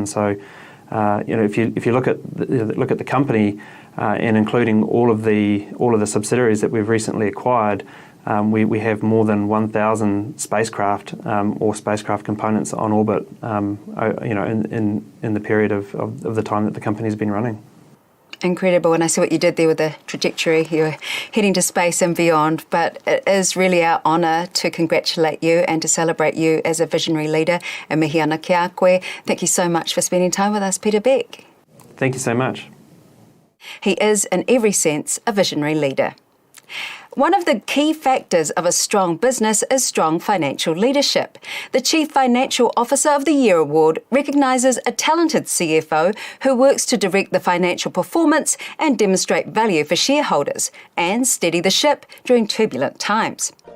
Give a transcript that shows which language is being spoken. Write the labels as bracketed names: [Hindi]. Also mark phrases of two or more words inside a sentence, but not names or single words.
[English] So if you look at the company and including all of the subsidiaries that we've recently acquired, we have more than 1,000 spacecraft or spacecraft components on orbit, in the period of the time that the company's been running. Incredible, and I see what you did there with the trajectory. You're heading to space and beyond, but it is really our honour to congratulate you and to celebrate you as a visionary leader. [Māori] E mihi ana ki a koe. [English] Thank you so much for spending time with us, Peter Beck. Thank you so much. He is, in every sense, a visionary leader. One of the key factors of a strong business is strong financial leadership. The Chief Financial Officer of the Year Award recognises a talented CFO who works to direct the financial performance and demonstrate value for shareholders and steady the ship during turbulent times.